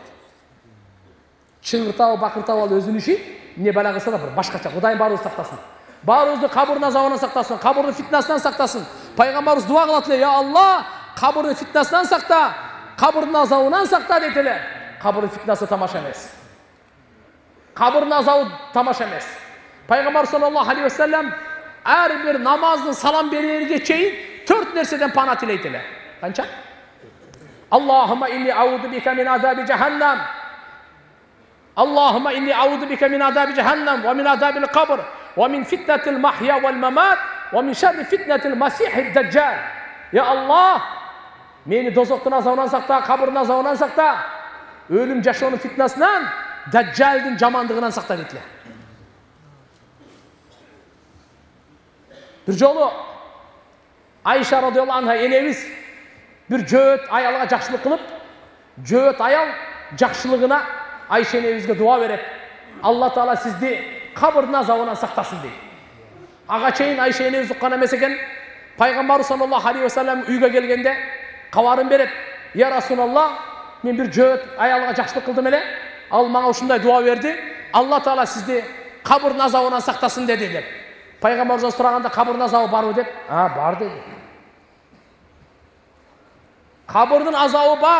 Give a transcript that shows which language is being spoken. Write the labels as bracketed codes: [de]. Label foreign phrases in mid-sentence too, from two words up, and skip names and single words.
[ky] Чыңгыртабы, бакыртабы ал өзүнүн иши, эмне бала кылса да бир башкача. Кудай баарыбызды сактасын. Баарыбызды кабырдын азабынан сактасын, кабырдын фитнасынан сактасын. Пайгамбарыбыз дуа кылат эле: [ar] "يا الله, [ky] кабырдын фитнасынан сакта, кабырдын азабынан сакта" дейт эле. Кабырдын фитнасы тамаша эмес. Кабырдын азабы тамаша эмес. Пайгамбар [ar] صلى الله عليه وسلم [ky] ар бир намаздын салам берерге чейин 4 нерседен пана тилейт эле. Канча? [ar] اللهم إني أعوذ بك من عذاب جهنم. اللهم إني أعوذ بك من عذاب جهنم ومن عذاب القبر ومن فتنة المحيا والممات ومن شر فتنة المسيح الدجال. [ky] Я Аллах, мени дозоктун азабынан сакта, кабырдын азабынан сакта, өлүм жашоонун фитнасынан, даджжалдын жамандыгынан сакта дейт эле. Бир жолу Айша [ar] رضي الله عنها [ky] энебиз бир жөөт аялга жакшылык кылып, жөөт аял жакшылыгына Айша энебизге дуа берет. Алла Таала сизди кабырдын азабынан сактасын дейт. Ага чейин Айша энебиз уккан эмес экен. Пайгамбар [ar] صلى الله عليه وسلم [ky] үйгө келгенде кабарын берет. [ar] يا رسول الله, [ky] мен бир жөөт аялга жакшылык кылдым эле. Ал мага ушундай дуа берди. Алла Таала сизди кабырдын азабынан сактасын деди деп. Пайгамбардан сураганда кабырдын азабы барбы деп? Бар деди. Кабырдын азабы бар.